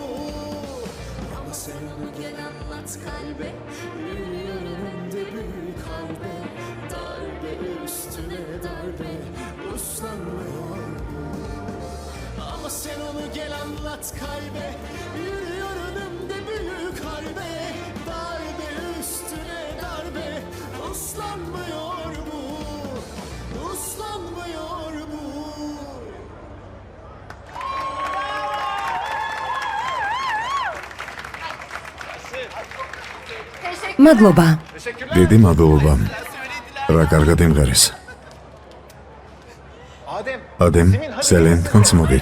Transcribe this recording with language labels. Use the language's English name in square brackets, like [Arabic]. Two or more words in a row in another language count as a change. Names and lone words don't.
[Turkish] Ama sen onu gel anlat kalbe, yürüyor önümde büyük harbe, darbe üstüne darbe, uslanmıyor bu. Ama sen onu gel anlat kalbe, yürüyor önümde büyük harbe, darbe üstüne darbe, uslanmıyor bu, uslanmıyor bu. [Georgian] მადლობა. დიდი მადლობა. რა კარგად იმღერის. ადემ, სელენ, თქვენც მოდით.